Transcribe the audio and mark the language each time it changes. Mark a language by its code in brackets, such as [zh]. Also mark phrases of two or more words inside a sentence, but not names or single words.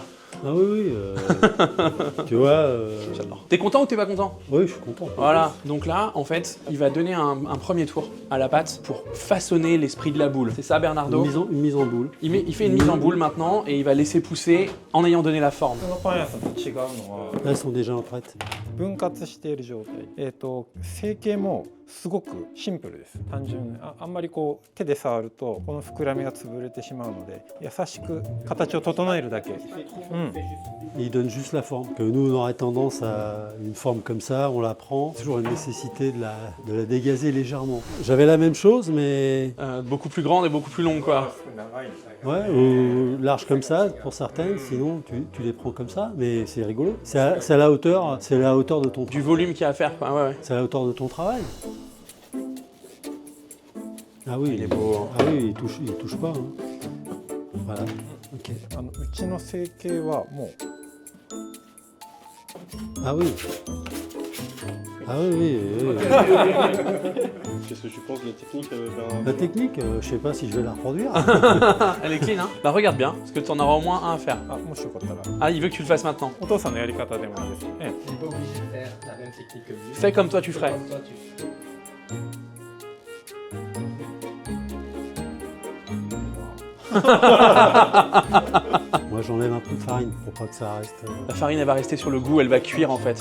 [fr] Ah oui. Tu vois. J'adore. T'es content ou t'es pas content? Oui, je suis content. Voilà, donc là, en fait, il va donner un premier tour à la pâte pour façonner l'esprit de la boule. C'est ça, Bernardo? Une mise en boule. Il fait une mise en boule maintenant et il va laisser pousser en ayant donné la forme. [ja] このパン屋さんと違うのは [fr] Là, elles sont déjà en prête. [ja] 分割している状態。成形もすごくシンプルです。単純にあんまりこう手で触るとこの膨らみが潰れてしまうので、優しく形を整えるだけ。 [fr] Il donne juste la forme. Que nous, on aurait tendance à une forme comme ça, on la prend. C'est toujours une nécessité de la dégazer légèrement. J'avais la même chose, mais Beaucoup plus grande et beaucoup plus longue, quoi. ouais, ou large comme ça pour certaines. Sinon, tu les prends comme ça, mais c'est rigolo. C'est à la hauteur de ton. Du volume qu'il y a à faire, quoi. Ouais. C'est à la hauteur de ton travail. Ah oui, Il est beau, hein. Ah oui, il touche pas. Hein. Voilà. Ok. [ja] うちの成形はもう [fr] Ah oui. Ah oui. Qu'est-ce que tu penses de la technique La technique, je sais pas si je vais la reproduire. Elle est clean, hein. Bah regarde bien, parce que t'en auras au moins un à faire. [ja] もしよかったら [fr] Ah, il veut que tu le fasses maintenant. [ja] お父さんのやり方でもいいです。 [fr] On n'est pas obligé de faire la même technique que lui. Fais comme toi tu ferais. Comme toi, tu fais. Moi, j'enlève un peu de farine pour pas que ça reste. La farine, elle va rester sur le goût, elle va cuire en fait.